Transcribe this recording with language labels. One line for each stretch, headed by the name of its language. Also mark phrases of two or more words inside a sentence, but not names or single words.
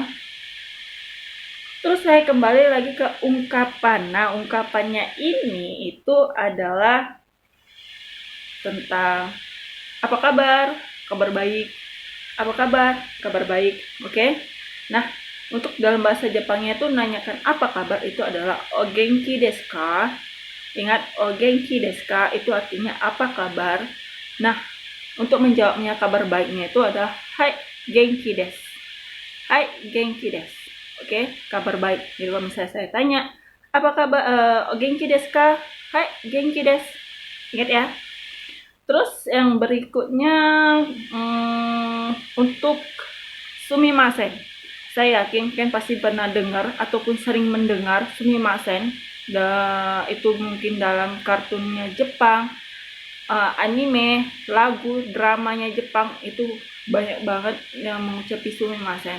Indonesian: Terus saya kembali lagi ke ungkapan. Nah, ungkapannya ini itu adalah tentang apa kabar? Kabar baik. Apa kabar? Kabar baik. Oke? Nah, untuk dalam bahasa Jepangnya itu nanyakan apa kabar itu adalah
Japanese: お元気ですか?
Indonesian: Ingat,
Japanese: お元気ですか
Indonesian: itu artinya apa kabar? Nah, untuk menjawabnya kabar baiknya itu adalah
Japanese: はい元気です. はい元気です.
Indonesian: Oke, kabar baik. Jadi kalau misalnya saya tanya, apa kabar?
Japanese: お元気ですか? はい元気です.
Indonesian: Ingat ya. Terus yang berikutnya untuk sumimasen. Saya yakin kan pasti pernah dengar ataupun sering mendengar sumimasen. Itu mungkin dalam kartunnya Jepang, anime, lagu, dramanya Jepang itu banyak banget yang mengucapi sumimasen.